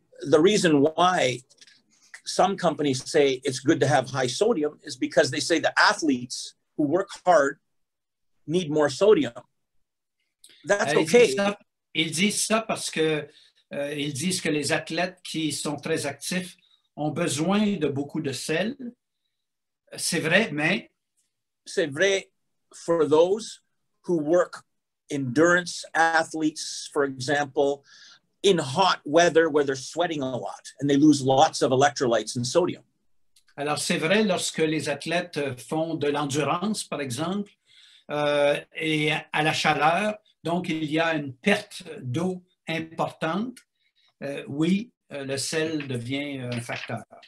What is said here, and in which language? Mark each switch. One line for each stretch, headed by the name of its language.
English: The reason why some companies say it's good to have high sodium is because they say the athletes who work hard need more sodium. That's okay.
French: Ils disent ça parce que ils disent que les athlètes qui sont très actifs ont besoin de beaucoup de sel. C'est vrai, mais c'est vrai
English: for those who work endurance athletes, for example, in hot weather where they're sweating a lot and they lose lots of electrolytes and sodium.
French: Alors, c'est vrai lorsque les athlètes font de l'endurance, par exemple, et à la chaleur, donc il y a une perte d'eau importante. Oui, le sel devient un facteur.